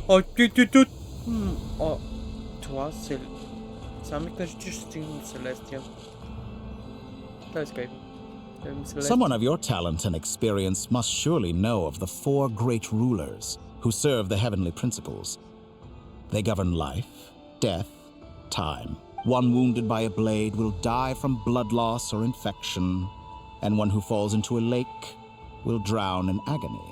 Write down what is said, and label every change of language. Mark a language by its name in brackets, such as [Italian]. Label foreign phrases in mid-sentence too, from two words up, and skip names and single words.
[Bulgarian] Това се... Сам ми кажи, че ще стигнем до Селестия. Дай скай. [English] Someone of your talent and experience must surely know of the 4 great rulers who serve the heavenly principles. They govern life, death, time. One wounded by a blade will die from blood loss or infection, and one who falls into a lake will drown in agony.